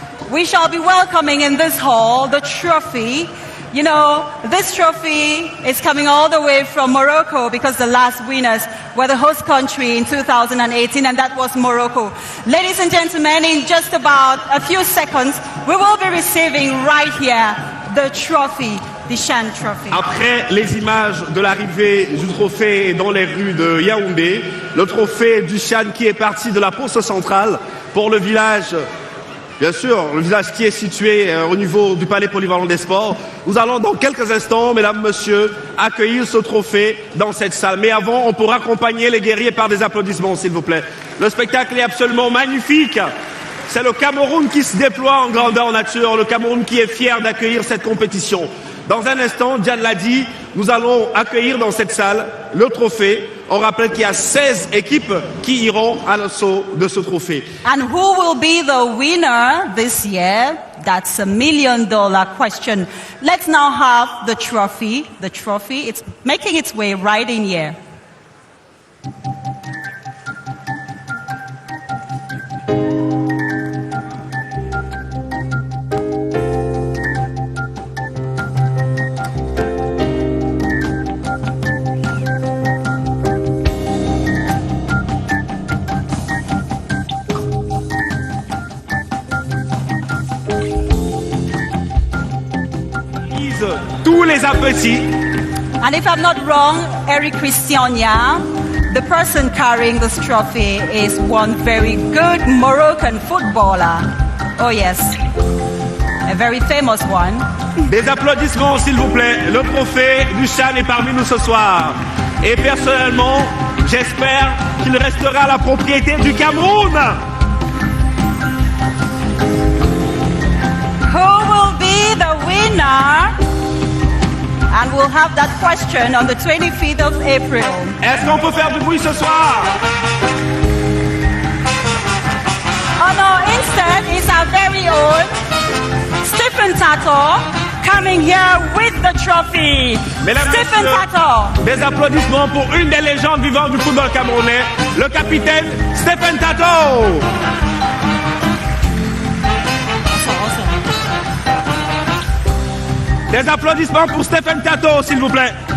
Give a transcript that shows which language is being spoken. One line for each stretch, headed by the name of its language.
English: We shall be welcoming in this hall the trophy. You know, this trophy is coming all the way from Morocco because the last winners were the host country in 2018, and that was Morocco. Ladies and gentlemen, in just about a few seconds, we will be receiving right here the trophy, the Chan Trophy.
French: Après les images de l'arrivée du trophée dans les rues de Yaoundé, le trophée du Chan qui est parti de la poste centrale pour le village. Bien sûr, le village qui est situé au niveau du palais polyvalent des sports. Nous allons dans quelques instants, mesdames, messieurs, accueillir ce trophée dans cette salle. Mais avant, on pourra accompagner les guerriers par des applaudissements, s'il vous plaît. Le spectacle est absolument magnifique. C'est le Cameroun qui se déploie en grandeur nature, le Cameroun qui est fier d'accueillir cette compétition. Dans un instant, Diane l'a dit, nous allons accueillir dans cette salle le trophée. On rappelle qu'il y a 16 équipes qui iront à l'assaut de ce trophée.
English: And who will be the winner this year? That's $1 million question. Let's now have the trophy. The trophy, it's making its way right in here.
French: Tous les appétits.
English: And if I'm not wrong, Eric Christiania, the person carrying this trophy, is one very good Moroccan footballer. Oh yes, a very famous one.
French: Des applaudissements s'il vous plaît. Le trophée du Chan est parmi nous ce soir. Et personnellement, j'espère qu'il restera la propriété du Cameroun.
English: Who will be the winner? And we'll have that question on the 25th of April.
French: Est-ce qu'on peut faire du bruit ce soir?
English: Oh no, instead it's our very own Stephen Tato coming here with the trophy.
French: Mesdames, Stephen Tato. Des applaudissements pour une des légendes vivantes du football camerounais, le capitaine Stephen Tato. Des applaudissements pour Stephen Tato, s'il vous plaît.